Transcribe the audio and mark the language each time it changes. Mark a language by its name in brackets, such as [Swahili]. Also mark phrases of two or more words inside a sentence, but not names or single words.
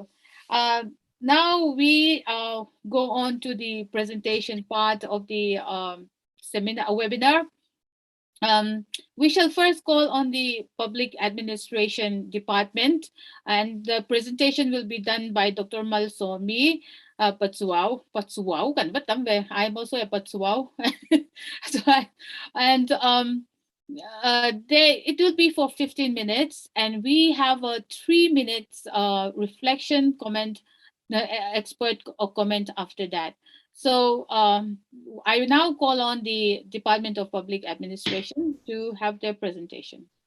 [English] Now we go on to the presentation part of the webinar. We shall first call on the Public Administration Department, and the presentation will be done by Dr. Lalsangkima Pachuau. Pachuau, [Mizo] kan ba tambe? [English] I'm also a Pachuau. And it will be for 15 minutes, and we have a 3 minutes reflection comment, expert comment after that. So I now call on the Department of Public Administration to have their presentation.